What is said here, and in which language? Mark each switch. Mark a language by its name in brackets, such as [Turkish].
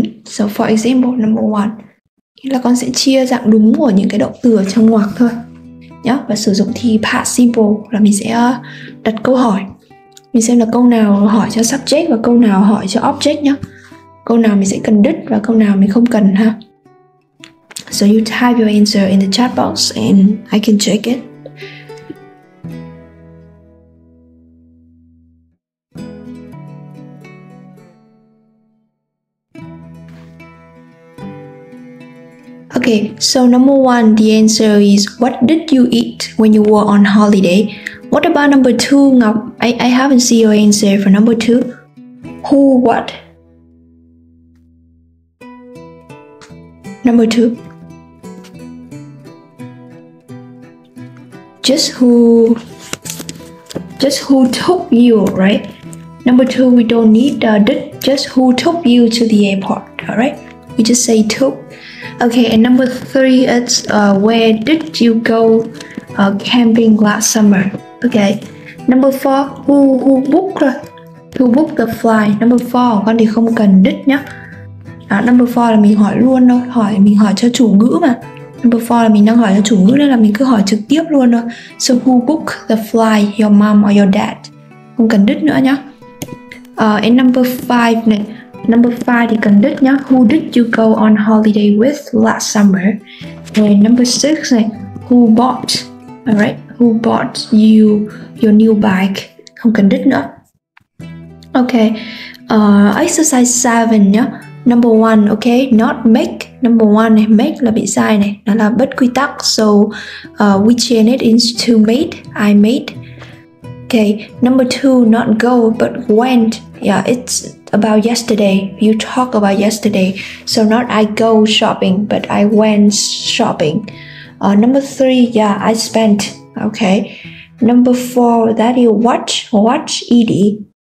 [English] So for example, number one [Vietnamese] là con sẽ chia dạng đúng của những cái động từ ở trong ngoặc thôi nhá, và sử dụng thì past simple là mình sẽ đặt câu hỏi. Mình xem là câu nào hỏi cho subject và câu nào hỏi cho object nhá. Câu nào mình sẽ cần did và câu nào mình không cần ha. [English] So you type your answer in the chat box and I can check it. Okay, so number one, the answer is what did you eat when you were on holiday? What about number two, Ngọc? I haven't seen your answer for number two. Who, what? Number two. Just who took you, right? Number two, we don't need did, just who took you to the airport, alright? We just say took. Okay, and number three, it's where did you go camping last summer? Okay. Number four, who booked the flight? [Vietnamese] Number four, con thì không cần did nhá. Number four là mình hỏi luôn thôi, mình hỏi cho chủ ngữ mà. Number four là mình đang hỏi cho chủ ngữ nên là mình cứ hỏi trực tiếp luôn thôi. [English] So who booked the flight? Your mom or your dad? [Vietnamese] Không cần did nữa nhá. [English] And number five này. [Vietnamese] Number five thì cần did nhá. [English] Who did you go on holiday with last summer? And number six này. Who bought? Alright. Who bought you your new bike? [Vietnamese] Không cần did nữa. [English] Okay. Exercise 7 nhá. Number one, okay, not make. [Vietnamese] Number one này, make là bị sai này, nó là bất quy tắc. [English] So we change it into made. I made. Okay, number two, not go but went. Yeah, it's about yesterday. You talk about yesterday. So not I go shopping, but I went shopping. Number three, yeah, I spent. Okay. Number four, that you watch, ed.